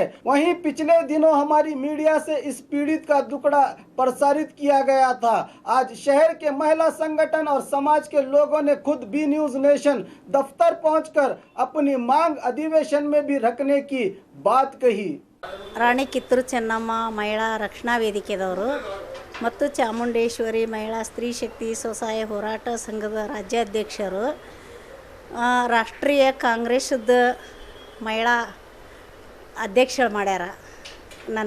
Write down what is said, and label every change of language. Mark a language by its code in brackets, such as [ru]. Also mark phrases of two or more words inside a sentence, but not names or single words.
[hi] वहीं पिछले दिनों हमारी मीडिया से इस पीड़ित का दुखड़ा प्रसारित किया गया था। आज शहर के महिला संगठन और समाज के लोगों ने खुद बी न्यूज नेशन दफ्तर पहुंचकर अपनी मांग अधिवेशन में भी रखने की बात कही। [kn] ರಾಣಿ ಕಿತ್ತೂರು ಚೆನ್ನಮ್ಮ ಮಹಿಳಾ ರಕ್ಷಣಾ ವೇದಿಕೆದವರು ಮತ್ತು ಚಾಮುಂಡೇಶ್ವರಿ ಮಹಿಳಾ ಸ್ತ್ರೀ ಶಕ್ತಿ ಸ್ವಸಹಾಯ ಹೋರಾಟ ಸಂಘದ ರಾಜ್ಯಾಧ್ಯಕ್ಷರು, ರಾಷ್ಟ್ರೀಯ ಕಾಂಗ್ರೆಸ್ದ ಮಹಿಳಾ ಅಧ್ಯಕ್ಷರು ಮಾಡ್ಯಾರ ನನ್ನ.